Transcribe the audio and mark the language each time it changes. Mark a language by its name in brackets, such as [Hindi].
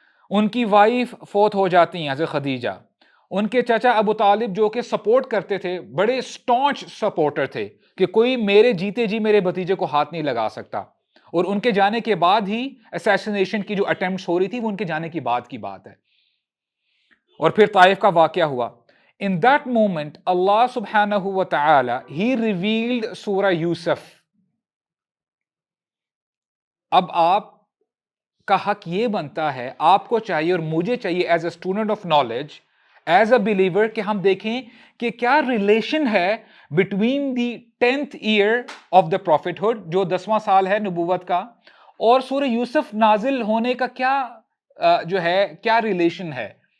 [Urdu] ان کی وائف فوت ہو جاتی ہیں حضرت خدیجہ. ان کے چچا ابو طالب جو کہ سپورٹ کرتے تھے، بڑے سٹانچ سپورٹر تھے کہ کوئی میرے جیتے جی میرے بھتیجے کو ہاتھ نہیں لگا سکتا. اور ان کے جانے کے بعد ہی اسیسینیشن کی جو اٹیمپٹس ہو رہی تھی وہ ان کے جانے کے بعد کی بات ہے. اور پھر طائف کا واقعہ ہوا. [English] In that moment, Allah subhanahu wa ta'ala, He revealed سورہ یوسف. [Urdu] اب آپ کا حق یہ بنتا ہے، آپ کو چاہیے اور مجھے چاہیے [English] as a student of knowledge, as a believer, [Urdu] کہ ہم دیکھیں کہ کیا ریلیشن ہے [English] between the 10th year of the prophethood, [Urdu] جو 10واں سال ہے نبوت کا، اور سورہ یوسف نازل ہونے کا جو ہے کیا ریلیشن ہے.